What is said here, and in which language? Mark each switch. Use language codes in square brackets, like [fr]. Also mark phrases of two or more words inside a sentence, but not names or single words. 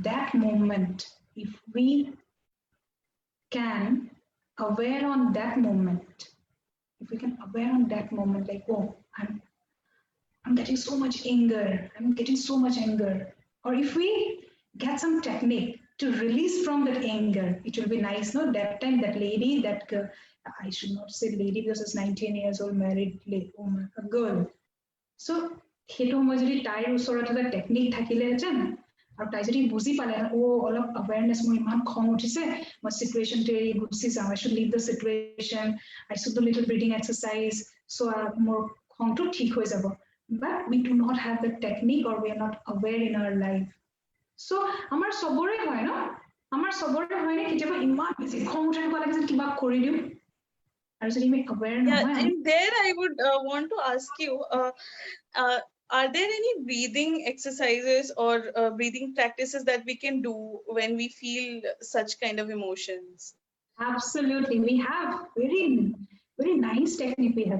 [en] That moment, if we can aware on that moment, if we can aware on that moment, like, oh, I'm getting so much anger. I'm getting so much anger. Or if we get some technique to release from that anger, it will be nice. No, that time that lady, that girl, I should not say lady because it's 19 years old married woman, a girl. [as] So সেইটো মই যদি তাইৰ ওচৰত এটা টেকনিক থাকিলেহেঁতেন আৰু তাই যদি বুজি পালে অলপ awareness মোৰ ইমান খং উঠিছে মই চিটুৱেশ্যনটো এৰি গুচি যাওঁ [en] I should leave the situation I should do little breathing exercise [as] so মোৰ খংটো ঠিক হৈ যাব [en] but we do not have the technique or we are not aware in our life so [as] আমাৰ সবৰে হয় ন আমাৰ সবৰে হয় নে কেতিয়াবা ইমান বেছি খং উঠে লাগে যে কিবা কৰি দিও আৰু যদি আমি aware নহয় [en] in there I would want to ask you are there any breathing exercises or breathing practices that we can do when we feel such kind of emotions? Absolutely, we have very nice technique we have.